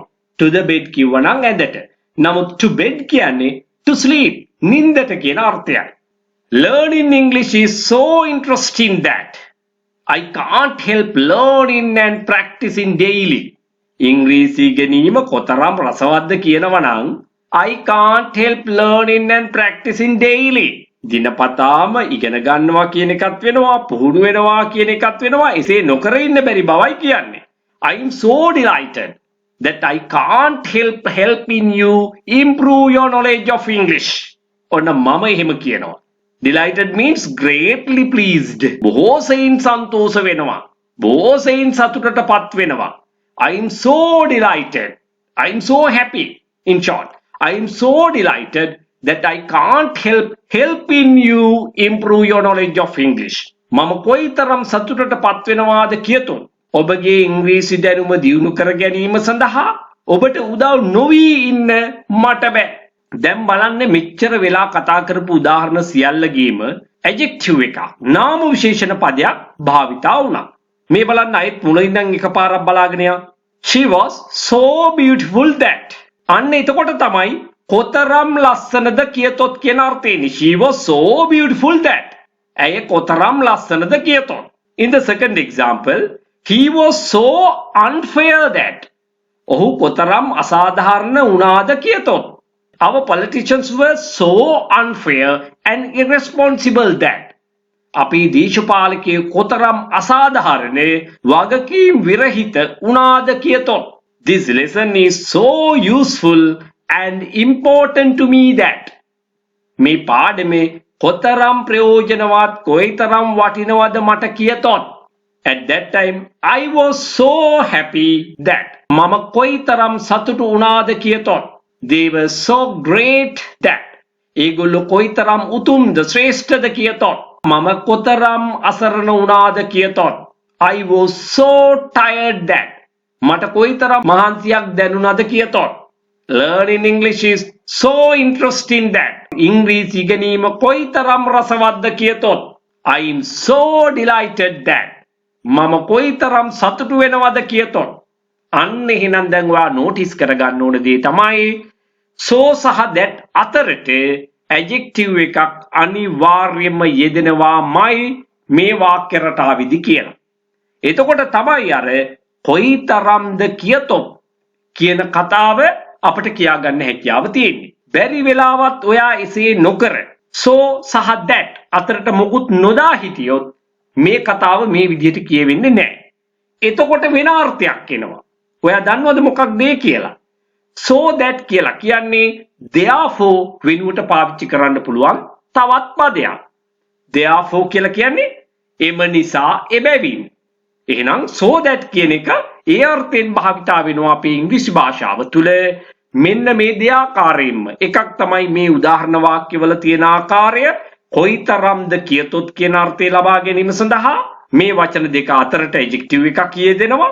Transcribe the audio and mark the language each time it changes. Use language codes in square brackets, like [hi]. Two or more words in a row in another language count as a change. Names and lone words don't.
[en] To the bed [si] කිව්වා නම් ඇඳට. නමුත් [en] to bed කියන්නේ to sleep. [si] නිින්දට කියන අර්ථයයි. [en] Learning English is so interesting that I can't help learning and practicing daily. [si] ඉංග්‍රීසි ඉගෙනීම කොතරම් රසවත්ද කියනවා නම් [en] I can't help learning and practicing daily. [si] දිනපතාම ඉගෙන ගන්නවා කියන එකත් වෙනවා පුහුණු වෙනවා කියන එකත් වෙනවා එසේ නොකර ඉන්න බැරි බවයි කියන්නේ. [en] I am so delighted that I can't help helping you improve your knowledge of English. [si] ඔන්න මම එහෙම කියනවා. [en] Delighted means greatly pleased. [si] බොහෝ සෙයින් සන්තෝෂ වෙනවා. බොහෝ සෙයින් සතුටටපත් වෙනවා. [en] I am so delighted. I am so happy. In short, I am so delighted that I can't help helping you improve your knowledge of English. [si] මම කොයිතරම් සතුටටපත් වෙනවාද කියතොත් ඔබගේ ඉංග්‍රීසි දැනුම දියුණු කර ගැනීම සඳහා ඔබට උදව් නොවි ඉන්න මට බෑ. දැන් බලන්න මෙච්චර වෙලා කතා කරපු උදාහරණ සියල්ලගේම adjective එකක් නාම විශේෂණ පදයක් භාවිතා වුණා. මේ බලන්න අයත් මුලින් ඉඳන් එකපාරක් බලාගෙන යන්න. [en] She was so beautiful that. [si] අන්න එතකොට තමයි කොතරම් ලස්සනද කියතොත් කියන අර්ථයනේ. [en] She was so beautiful that. [si] ඇය කොතරම් ලස්සනද කියතොත්. [en] In the second example, he was so unfair that. [si] ඔහු කොතරම් අසාධාරණ වුණාද කියතොත්. [en] Our politicians were so unfair and irresponsible that. [si] අපේ දේශපාලකයෝ කොතරම් අසාධාරණ වගකීම් විරහිත වුණාද කියතොත්. [en] This lesson is so useful and important to me that. [si] මේ පාඩමේ කොතරම් ප්‍රයෝජනවත් කොයිතරම් වටිනවද මට කියතොත්. [en] At that time I was so happy that. [si] මම කොයිතරම් සතුටු වුණාද කියතොත්. [en] They were so great that. [si] ඒගොල්ලෝ කොයිතරම් උතුම්ද ශ්‍රේෂ්ඨද කියතොත්. මම කොතරම් අසරණ වුණාද කියතොත්. [en] I was so tired that. [si] මට කොයිතරම් මහන්සියක් දැනුණාද කියතොත්. [en] Learning English is so interesting that. [si] ඉංග්‍රීසි ඉගෙනීම කොයිතරම් රසවත්ද කියතොත්. [en] I am so delighted that. [si] මම කොයිතරම් සතුටු වෙනවද කියතොත්. අන්න එහෙනම් දැන් ඔයා නෝටිස් කරගන්න ඕන දේ තමයි so සහ that අතරට adjective එකක් අනිවාර්යයෙන්ම යෙදෙනවාමයි මේ වාක්‍ය රටාවෙදි කියලා. එතකොට තමයි අර කොයිතරම්ද කියතොත් කියන කතාව අපිට කියාගන්න හැකියාව තියෙන්නේ. බැරි වෙලාවත් ඔයා එසේ නොකර so සහ that අතරට මොකුත් නොදා හිටියොත් මේ කතාව මේ විදිහට කියවෙන්නේ නැහැ. එතකොට වෙන අර්ථයක් එනවා. ඔයා දන්නවද මොකක්ද ඒ කියලා? [en] So that [si] කියලා කියන්නේ therefore වෙනුවට පාවිච්චි කරන්න පුළුවන් තවත් පදයක්. therefore කියලා කියන්නේ එම නිසා එබැවින්. එහෙනම් [en] so that [si] කියන එක ඒ අර්ථයෙන් භාවිතා වෙනවා අපේ ඉංග්‍රීසි භාෂාව තුළ. මෙන්න මේ දෙආකාරයෙන්ම එකක් තමයි මේ උදාහරණ වාක්‍යවල තියෙන ආකාරය. කොයිතරම්ද කියතොත් කියන අර්ථය ලබා ගැනීම සඳහා මේ වචන දෙක අතරට adjective එකක් යෙදෙනවා.